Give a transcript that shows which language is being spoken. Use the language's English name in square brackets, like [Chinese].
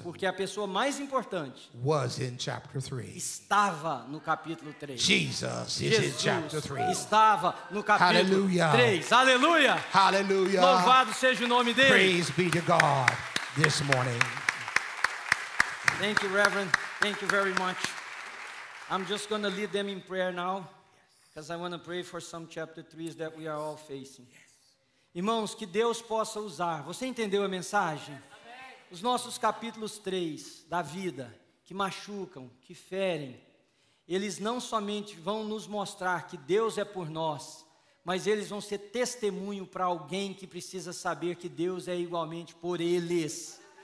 [Portuguese] porque a pessoa mais importante [English] was in chapter 3. [Portuguese] estava no capítulo 3. [English] Jesus is in chapter [Portuguese] Jesus [English] 3. [Portuguese] estava no capítulo [English] Hallelujah. [Portuguese] 3. Aleluia! [English] Hallelujah. [Portuguese] Louvado seja o nome dele. [English] Praise be to God this morning. Thank you, Reverend. Thank you very much. I'm just going to lead them in prayer now, because I want to pray for some chapter 3s that we are all facing. [Portuguese] Irmãos, que Deus possa usar. Você entendeu a mensagem? Os nossos capítulos 3 da vida, que machucam, que ferem, eles não somente vão nos mostrar que Deus é por nós, mas eles vão ser testemunho para alguém que precisa saber que Deus é igualmente por eles.